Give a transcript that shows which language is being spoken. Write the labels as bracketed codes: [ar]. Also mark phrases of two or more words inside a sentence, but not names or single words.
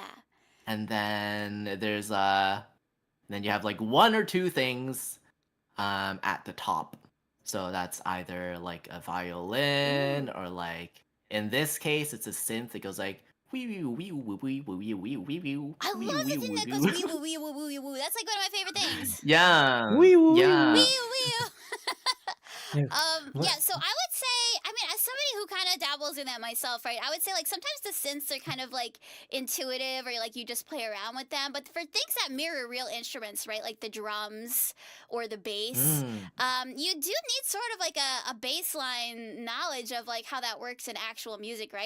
[en] And then there's then you have like one or two things at the top. So that's either like a violin or like in this case it's a synth that goes like wee wee wee wee wee wee wee wee wee. I love the thing that goes wee woo wee woo wee woo. That's like one of my favorite things. Yeah. Wee woo, wee yeah. Wee wee. Yeah. Yeah, so I would say, I mean, as somebody who kind of dabbles in that myself, right? I would say like sometimes the synths are kind of like intuitive or like you just play around with them. But for things that mirror real instruments, right? Like the drums or the bass, you do need sort of like a baseline knowledge of like how that works in actual music, right?